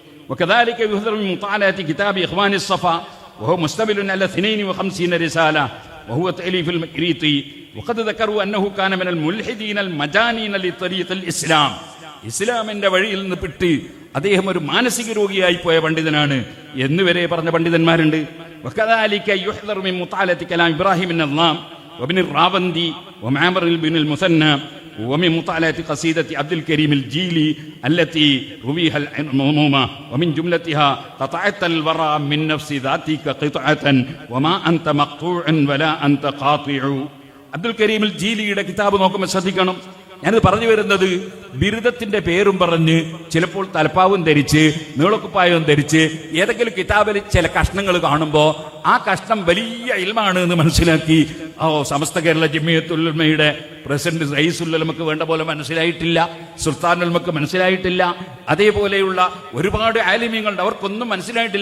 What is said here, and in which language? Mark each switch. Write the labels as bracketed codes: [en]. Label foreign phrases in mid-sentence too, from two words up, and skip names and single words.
[ml] ഇസ്ലാമിന്റെ വഴിയിൽ നിന്ന് പിട്ട് അദ്ദേഹം ഒരു മാനസിക രോഗിയായി പോയ പണ്ഡിതനാണ് എന്ന് വരെ പറഞ്ഞ പണ്ഡിതന്മാരുണ്ട്. [ar] ഇബ്രാഹിം وابن الراوندي ومعمر بن المثنى ومن مطالعة قصيدة عبد الكريم الجيلي التي رويها المومومة ومن جملتها قطعت الورى من نفس ذاتك قطعة وما أنت مقطوع ولا أنت قاطع. [ml] അബ്ദുൽ കരീം ജീലിയുടെ കിതാബ് നോക്കുമ്പോൾ ശ്രദ്ധിക്കണം. ഞാനിത് പറഞ്ഞു വരുന്നത് ബിരുദത്തിന്റെ പേരും പറഞ്ഞ് ചിലപ്പോൾ തലപ്പാവും ധരിച്ച് നീളക്കുപ്പായവും ധരിച്ച് ഏതെങ്കിലും കിതാബിൽ ചില കഷ്ണങ്ങൾ കാണുമ്പോൾ ആ കഷ്ണം വലിയ ഇൽമാണ് എന്ന് മനസ്സിലാക്കി സമസ്ത കേരള ജമിയത്തുൽ ഉലമയുടെ പ്രസിഡന്റ് റയീസുൽ ഉലമക്ക് വേണ്ട പോലെ മനസ്സിലായിട്ടില്ല, സുൽത്താനുൽ ഉലമക്ക് മനസ്സിലായിട്ടില്ല, അതേപോലെയുള്ള ഒരുപാട് ആലിമീങ്ങളുണ്ട്, അവർക്കൊന്നും മനസ്സിലായിട്ടില്ല.